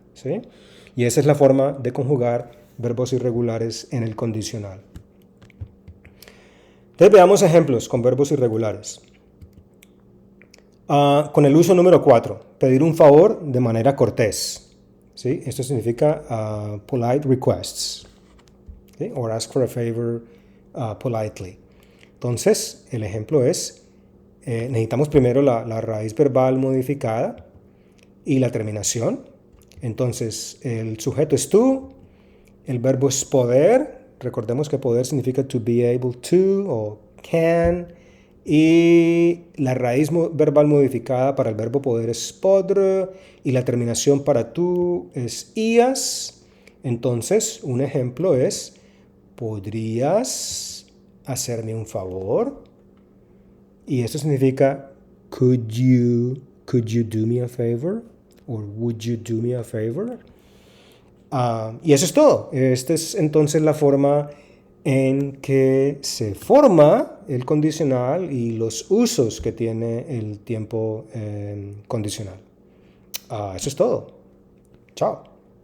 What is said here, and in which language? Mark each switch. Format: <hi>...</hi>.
<es>¿Sí? Y esa es la forma de conjugar verbos irregulares en el condicional. Entonces veamos ejemplos con verbos irregulares. Con el uso número 4, pedir un favor de manera cortés. ¿Sí? Esto significa</es> <en>polite requests.</en> <es>¿Sí?</es> <en>Or ask for a favor politely.</en> <es>Entonces, el ejemplo es, necesitamos primero la raíz verbal modificada y la terminación. Entonces, el sujeto es tú, el verbo es poder. Recordemos que poder significa</es> <en>to be able to</en> <es>o</es> <en>can.</en> <es>Y la raíz verbal modificada para el verbo poder es podr. Y la terminación para tú es ias. Entonces, un ejemplo es, ¿podrías hacerme un favor? Y esto significa,</es> <en>could you do me a favor? Or would you do me a favor?</en> <es>Y eso es todo. Esta es entonces la forma en que se forma el condicional y los usos que tiene el tiempo condicional. Eso es todo. Chao.</es>